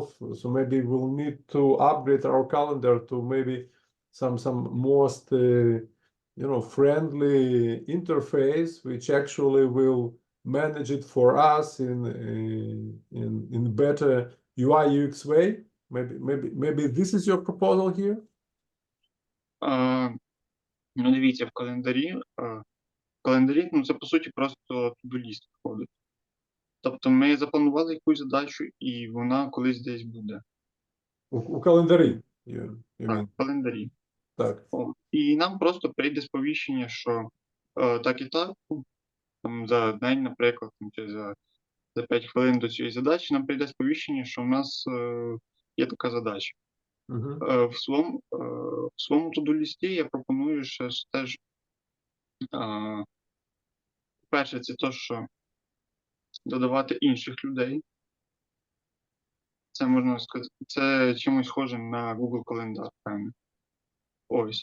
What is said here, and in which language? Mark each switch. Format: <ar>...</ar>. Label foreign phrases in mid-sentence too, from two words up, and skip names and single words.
<en>So maybe we'll need to upgrade our calendar to maybe some most friendly interface, which actually will manage it for us in better UI UX way. Maybe this is your proposal here.</en> <uk>Ну, дивіться, в календарі, це по суті просто</uk> <en>to-do list</en> <uk>входить. Тобто ми запланували якусь задачу, і вона колись десь буде. У календарі. Так, в календарі. Так. І нам просто прийде сповіщення, що так і так, за день, наприклад, чи за 5 хвилин до цієї задачі, нам прийде сповіщення, що в нас є така задача. В своєму to-do-лісті я пропоную ще теж, перше, це те, що додавати інших людей. Це можна сказати, це чимось схоже на Google календар, певно. Ось.</uk>